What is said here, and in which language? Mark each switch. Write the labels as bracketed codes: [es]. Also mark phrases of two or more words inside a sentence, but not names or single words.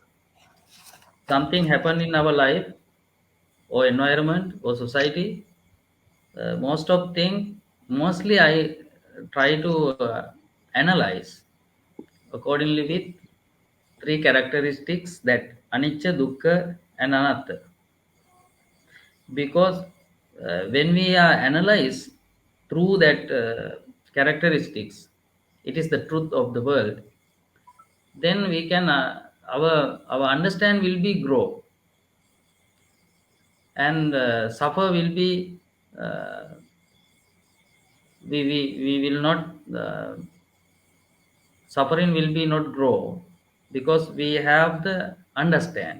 [en] Something happened in our life or environment or society. Most of thing, mostly I try to analyze accordingly with three characteristics, that [pi] anicca, dukkha, [en] and anatta. Because when we analyze through that characteristics, it is the truth of the world. Then we can our understand will be grow, and suffer will be uh, we will not suffering will be not grow, because we have the understand.